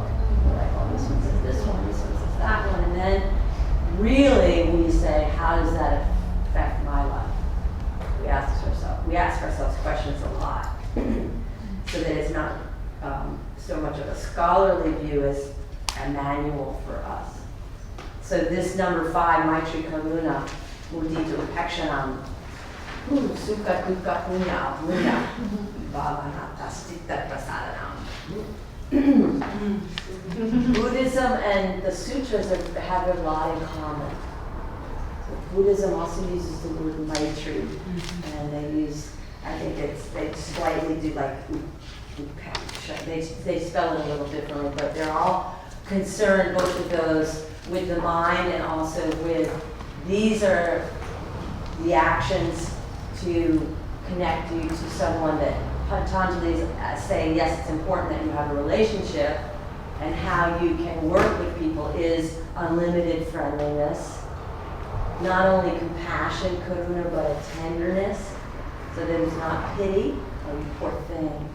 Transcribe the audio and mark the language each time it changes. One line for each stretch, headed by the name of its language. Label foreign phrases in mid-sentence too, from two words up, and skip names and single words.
English: We're like, oh, this one says this one says that one. And then really we say, how does that affect my life? We ask ourselves questions a lot. So that it's not so much of a scholarly view as a manual for us. So this number 5,
Sanskrit: Maitri Karuna, Mudita Upekshanam, Sukha Dukkha Punya Punya, Bhavanata Stita Prasadanam.
English: Buddhism and the sutras have a lot in common. So Buddhism also uses the word Maitri, and they use I think they slightly do like upeksha. They spell it a little differently, but they're all concerned, both of those, with the mind and also with, these are the actions to connect you to someone that Patanjali is saying, yes, it's important that you have a relationship, and how you can work with people is unlimited friendliness, not only compassion, karuna, but a tenderness, so that it's not pity, oh, you poor thing.